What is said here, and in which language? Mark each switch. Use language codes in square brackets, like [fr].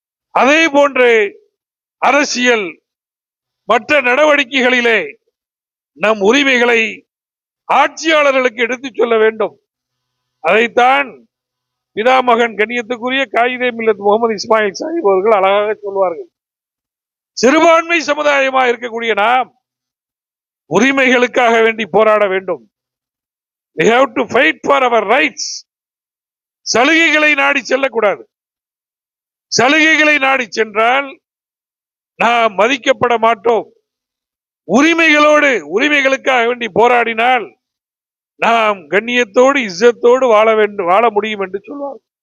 [ta] அதே போன்று அரசியல் மற்ற நடவடிக்கைகளிலே நம் உரிமைகளை ஆட்சியாளர்களுக்கு எடுத்துச் சொல்ல வேண்டும். அதைத்தான் பிதாமகன் கண்ணியத்துக்குரிய காயிதே மில்லத் முகமது இஸ்மாயில் சாஹிப் அவர்கள் அழகாக சொல்வார்கள். சிறுபான்மை சமுதாயமாக இருக்கக்கூடிய நாம் உரிமைகளுக்காக வேண்டி போராட வேண்டும். [en] We have to fight for our rights. [ta] சலுகைகளை நாடி செல்லக்கூடாது. சலுகைகளை நாடி சென்றால் நாம் மதிக்கப்பட மாட்டோம். உரிமைகளோடு உரிமைகளுக்காக வேண்டி போராடினால் நாம் கண்ணியத்தோடு இஸ்ஸத்தோடு வாழ முடியும் என்று சொல்வார்.